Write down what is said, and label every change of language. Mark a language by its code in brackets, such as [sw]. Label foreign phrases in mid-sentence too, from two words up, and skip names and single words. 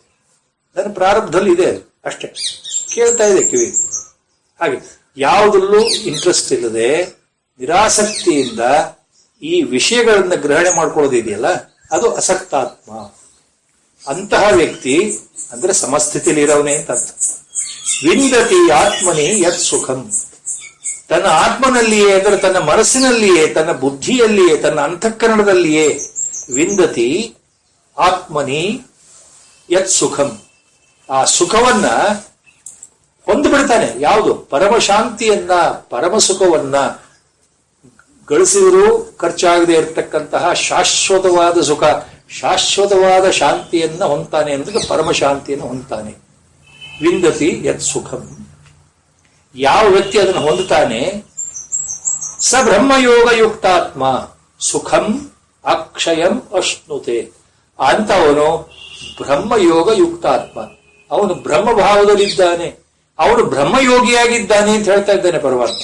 [kn] ನನ್ನ ಪ್ರಾರಬ್ಧದಲ್ಲಿ ಇದೆ ಅಷ್ಟೇ, ಕೇಳ್ತಾ ಇದೆ ಕಿವಿ. ಹಾಗೆ ಯಾವುದಲ್ಲೂ ಇಂಟ್ರೆಸ್ಟ್ ಇಲ್ಲದೆ ನಿರಾಸಕ್ತಿಯಿಂದ ಈ ವಿಷಯಗಳನ್ನ ಗ್ರಹಣೆ ಮಾಡ್ಕೊಳ್ಳೋದಿದೆಯಲ್ಲ, ಅದು ಅಸಕ್ತಾತ್ಮ. ಅಂತಹ ವ್ಯಕ್ತಿ ಅಂದ್ರೆ ಸಮಸ್ಥಿತಿಯಲ್ಲಿ ಇರೋವನೇ ಅಂತ ಅರ್ಥ. [sa] ವಿಂದತಿ ಆತ್ಮನಿ ಯತ್ ಸುಖಂ, [kn] ತನ್ನ ಆತ್ಮನಲ್ಲಿಯೇ ಅಂದರೆ ತನ್ನ ಮನಸ್ಸಿನಲ್ಲಿಯೇ, ತನ್ನ ಬುದ್ಧಿಯಲ್ಲಿಯೇ, ತನ್ನ ಅಂತಃಕರಣದಲ್ಲಿಯೇ [sa] ವಿಂದತಿ ಆತ್ಮನಿ ಯತ್ ಸುಖಂ, [kn] ಆ ಸುಖವನ್ನ ಹೊಂದ್ಬಿಡ್ತಾನೆ. ಯಾವುದು? ಪರಮ ಶಾಂತಿಯನ್ನ, ಪರಮ ಸುಖವನ್ನ, ಗಳಿಸಿದರೂ ಖರ್ಚಾಗದೆ ಇರತಕ್ಕಂತಹ ಶಾಶ್ವತವಾದ ಸುಖ, ಶಾಶ್ವತವಾದ ಶಾಂತಿಯನ್ನ ಹೊಂದ್ತಾನೆ ಅಂದ್ರೆ ಪರಮ ಶಾಂತಿಯನ್ನು ಹೊಂದ್ತಾನೆ. [sa] ವಿಂದತಿ ಯತ್ ಸುಖಂ, [kn] ಯಾವ ವ್ಯಕ್ತಿ ಅದನ್ನು ಹೊಂದುತ್ತಾನೆ, [sa] ಸ ಬ್ರಹ್ಮಯೋಗ ಯುಕ್ತಾತ್ಮ ಸುಖಂ ಅಕ್ಷಯಂ ಅಶ್ನುತೆ, [kn] ಅಂತವನು [sa] ಬ್ರಹ್ಮಯೋಗ ಯುಕ್ತಾತ್ಮ, [kn] ಅವನು ಬ್ರಹ್ಮಭಾವದಲ್ಲಿದ್ದಾನೆ, ಅವನು ಬ್ರಹ್ಮಯೋಗಿಯಾಗಿದ್ದಾನೆ ಅಂತ ಹೇಳ್ತಾ ಇದ್ದಾನೆ ಪರಮಾತ್ಮ.